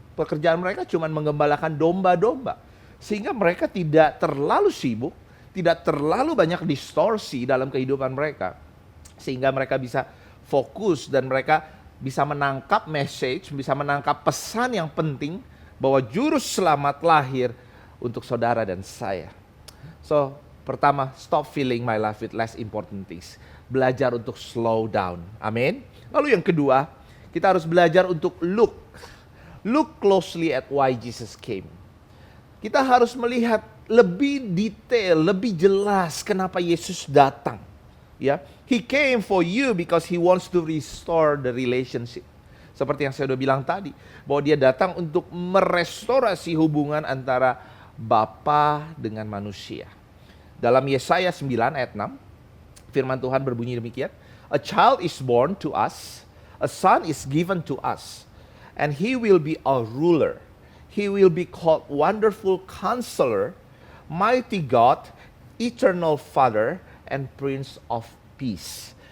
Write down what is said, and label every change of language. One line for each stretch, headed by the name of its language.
Indonesian: Pekerjaan mereka cuma menggembalakan domba-domba. Sehingga mereka tidak terlalu sibuk, tidak terlalu banyak distorsi dalam kehidupan mereka. Sehingga mereka bisa fokus dan mereka bisa menangkap message, bisa menangkap pesan yang penting bahwa juru selamat lahir untuk saudara dan saya.
English: So,
Indonesian: pertama,
English: stop filling my life with less important things.
Indonesian: Belajar untuk
English: slow down.
Indonesian: Amin. Lalu yang kedua, kita harus belajar untuk
English: look closely at why Jesus came.
Indonesian: Kita harus melihat lebih detail, lebih jelas kenapa Yesus datang.
English: Ya, He came for you because He wants to restore the relationship.
Indonesian: Seperti yang saya sudah bilang tadi, bahwa Dia datang untuk merestorasi hubungan antara Bapa dengan manusia. Dalam Yesaya 9 ayat 6, firman Tuhan berbunyi demikian,
English: "A child is born to us, a son is given to us, and he will be a ruler. He will be called Wonderful Counselor, Mighty God, Eternal Father, and Prince of Peace."